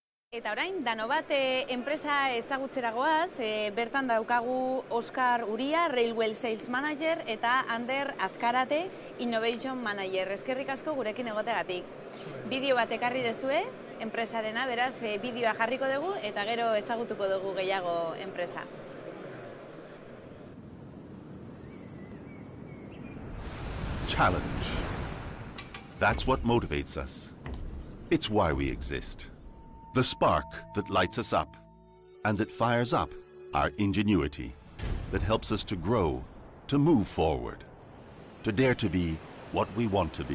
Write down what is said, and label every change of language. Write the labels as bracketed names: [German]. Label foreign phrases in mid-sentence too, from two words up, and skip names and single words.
[Basque] Eta orain, Danobat enpresa ezagutzera goaz, bertan daukagu Oskar Uria, [English] Railway Sales Manager, [Basque] eta Ander Azkarate, [English] Innovation Manager. [Basque] Eskerrik asko gurekin egotegatik. Bideo bat ekarri dezue, enpresarena, beraz, bideoa jarriko dugu, eta gero ezagutuko dugu gehiago enpresa. [English] Challenge. That's what motivates us. It's why we exist. The spark that lights us up and that fires up our ingenuity, that helps us to grow, to move forward, to dare to be what we want to be.